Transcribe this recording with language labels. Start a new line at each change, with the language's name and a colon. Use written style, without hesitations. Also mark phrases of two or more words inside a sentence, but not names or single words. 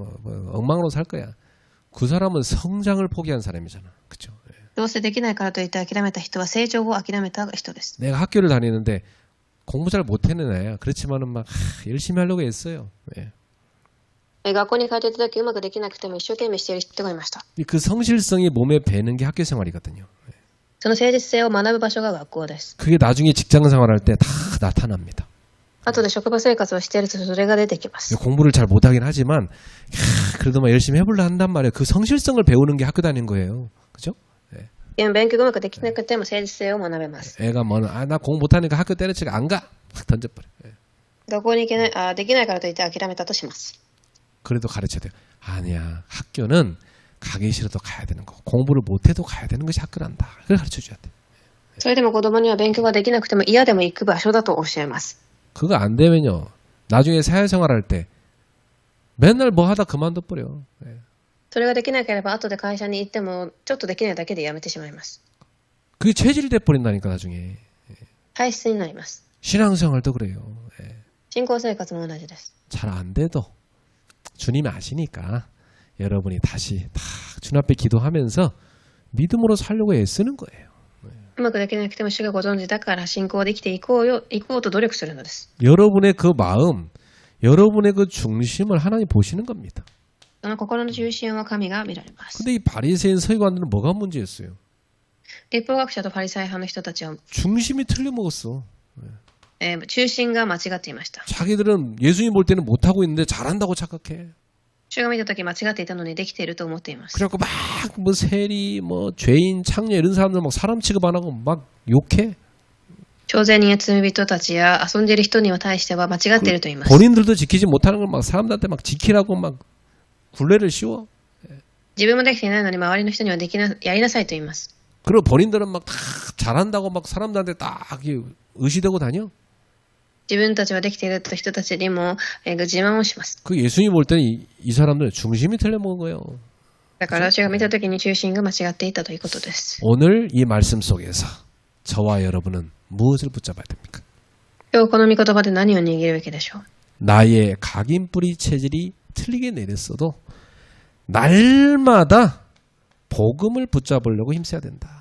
Korean: 엉망으로 살 거야. 그 사람은 성장을 포기한 사람이잖아. 그렇죠?
Japanese: どうせできないからといって諦めた人は成長を諦めた人です。
Korean: 내가 학교를 다니는데 공부 잘 못하는 애야. 그렇지만은 막 열심히 하려고 했어요. 예.
Japanese: 学校に通っていた時うまくできなくても一生懸命している人がいました。
Korean: 그 성실성이 몸에 배는 게 학교 생활이거든요.
Japanese: その誠実性を学ぶ場所が学校です。
Korean: 그게 나중에 직장 생활할 때 다 나타납니다.
Japanese: 後で職場生活をしているとそれが出てきます。
Korean: 공부를 잘 못하긴 하지만 그래도 막 열심히 해보려 한단 말이에요. 그 성실성을 배우는 게 학교 다니는 거예요. 그죠?
Japanese: 勉強がうまくできなくても誠実性を学べます。
Korean: 애가 나 공부 못하니까 학교 때려치고 안 가. 확 던져버려.
Japanese: 学校に行けない、できないからといって諦めたとします。
Korean: 그래도 가르쳐야 돼요. 아니야. 학교는 가기 싫어도 가야 되는 거. 공부를 못해도 가야 되는 것이 학교란다. 그걸 가르쳐줘야 돼.
Japanese: それでも子供には勉強ができなくても嫌でも行く場所だと教えます。
Korean: 그거 안 되면요. 나중에 사회생활 할 때 맨날 뭐 하다 그만둬 버려.
Japanese: それができなければ後で会社に行ってもちょっとできないだけでやめてしまいます。
Korean: 그게 체질이 돼 버린다니까 나중에.
Japanese: 体質になります。
Korean: 신앙생활도 그래요.
Japanese: 信仰生活も同じです。
Korean: 잘 안 돼도 주님이 아시니까 여러분이 다시 다 주님 앞에 기도하면서 믿음으로 살려고 애쓰는 거예요.
Japanese: うまくできなくても主がご存知だから信仰で生きていこうと努力するのです。
Korean: 여러분의 그 마음, 여러분의 그 중심을 하나님 보시는 겁니다.
Japanese: その心の中心は神が見られます。
Korean: 근데 이 바리새인 서기관들은 뭐가 문제였어요?
Japanese: 立法学者とパリサイ派の人たちは、
Korean: 중심이 틀려 먹었어.
Japanese: 中心が間違っていました。
Korean: 자기들은 예수님 볼 때는 못하고 있는데 잘한다고 착각해.
Japanese: 主が見たとき間違っていたのにできていると思っています。
Korean: 그래갖고 막 뭐 세리, 뭐 죄인, 창녀 이런 사람들 막 사람 취급 안 하고 막 욕해.
Japanese: 徴税人や罪人たちや遊んでいる人に対しては間違っていると言います。
Korean: 본인들도 지키지 못하는 걸 막 사람들한테 막 지키라고 막 굴레를 씌워.
Japanese: 自分もできていないのに周りの人にはやりなさいと言います。
Korean: 그리고 본인들은 막 다 잘한다고 막 사람들한테 딱 의시되고 다녀.
Japanese: 自分たちはできている人たちにも自慢をします。
Korean: 그 예수님 볼 때는 이 사람들은 중심이 틀려 먹은 거예요.
Japanese: だから主が見たときに中心が間違っていたということです。
Korean: 오늘 이 말씀 속에서 저와 여러분은 무엇을 붙잡아야 됩니까?
Japanese: 今日この御言葉で何を握るべきでしょう。
Korean: 나의 각인뿌리 체질이 틀리게 내렸어도 날마다 복음을 붙잡으려고 힘써야 된다.